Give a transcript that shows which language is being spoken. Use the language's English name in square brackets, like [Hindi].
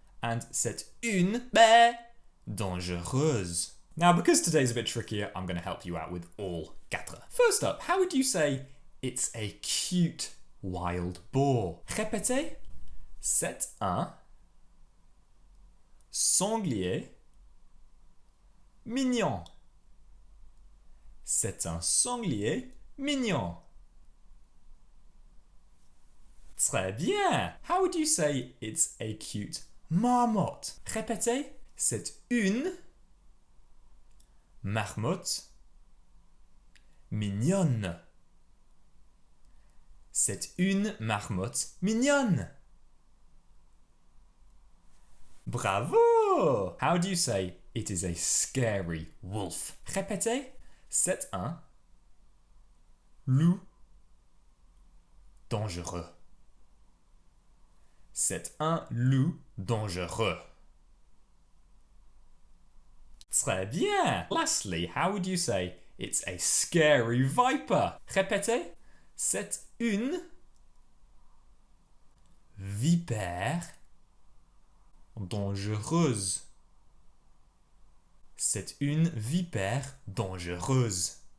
[English] And [French] c'est une dangereuse. [English] Now, because today's a bit trickier, I'm going to help you out with all 4. First up, how would you say it's a cute wild boar? [French] Répétez. C'est un sanglier, mignon. C'est un sanglier mignon. Très bien. [English] How would you say it's a cute marmotte? [French] Répétez. C'est une marmotte mignonne. C'est une marmotte mignonne. Bravo! [English] How do you say it is a scary wolf? [French] Répétez. C'est un loup dangereux. C'est un loup dangereux. Très bien. [English] Lastly, how would you say it's a scary viper? [French] Répétez. C'est une vipère dangereuse. C'est une vipère dangereuse.